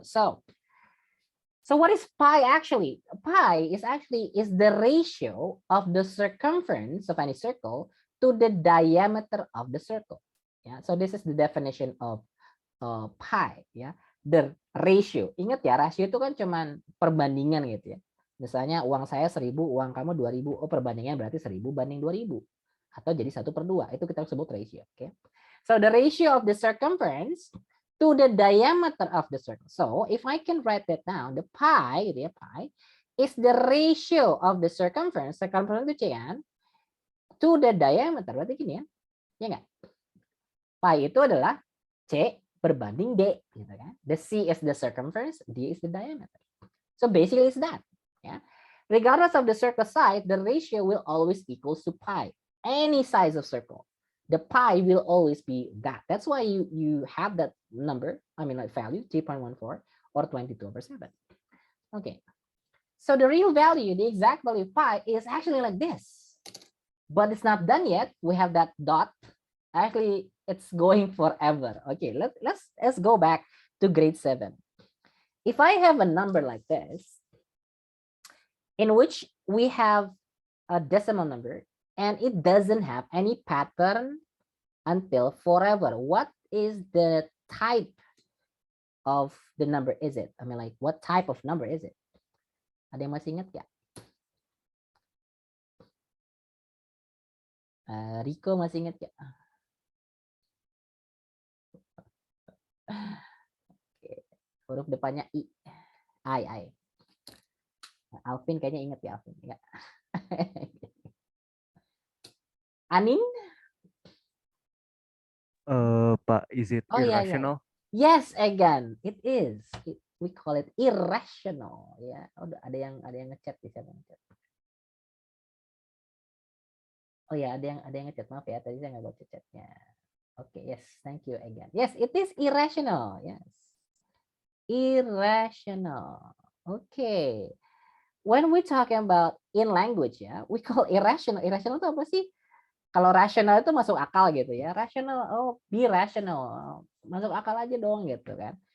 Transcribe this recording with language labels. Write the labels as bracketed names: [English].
[English] So what is pi actually? Pi is the ratio of the circumference of any circle to the diameter of the circle. Yeah, so this is the definition of pi. [Indonesian] Ya, [English] the ratio. [Indonesian] Ingat ya, rasio itu kan cuman perbandingan gitu ya. Misalnya uang saya 1.000, uang kamu 2.000. Oh, perbandingan berarti 1.000 banding 2.000. Atau jadi 1/2. Itu kita sebut ratio. Oke. [English] So the ratio of the circumference to the diameter of the circle. So if I can write that down, the pi, [Indonesian] gitu ya, [English] pi is the ratio of the circumference. [Indonesian] Circumference itu C kan, [English] to the diameter. [Indonesian] Berarti gini ya, ya nggak? Pi itu adalah C berbanding D, gitu kan? [English] The C is the circumference, D is the diameter. So basically it's that. Yeah. Regardless of the circle size, the ratio will always equals to pi. Any size of circle, the pi will always be that. That's why you have that number, I mean like value 3.14 or 22 over 7. Okay. So the real value, the exact value of pi is actually like this. But it's not done yet. We have that dot. Actually, it's going forever. Okay, let's go back to grade 7. If I have a number like this, in which we have a decimal number and it doesn't have any pattern until forever, what is the type of the number is it? I mean, like, what type of number is it? [Indonesian] Ada yang masih ingat gak? Rico masih ingat gak? Oke. Huruf depannya I. I. Alvin kayaknya ingat ya, Alvin. Enggak. Anin? [English] Pak, is it irrational? Yeah. Yes, again, it is. We call it irrational. [Indonesian] Ya, oh, ada yang ngechat di sana. Oh ya, ada yang ngechat, maaf ya, tadi saya nggak baca chatnya. [English] Okay, yes, thank you again. Yes, it is irrational. Yes, irrational. Okay. When we talking about in language ya, we call irrational. [Indonesian] Irrational itu apa sih? Kalau rational itu masuk akal gitu ya. Rational, [English] oh be rational. [Indonesian] Masuk akal aja dong gitu kan.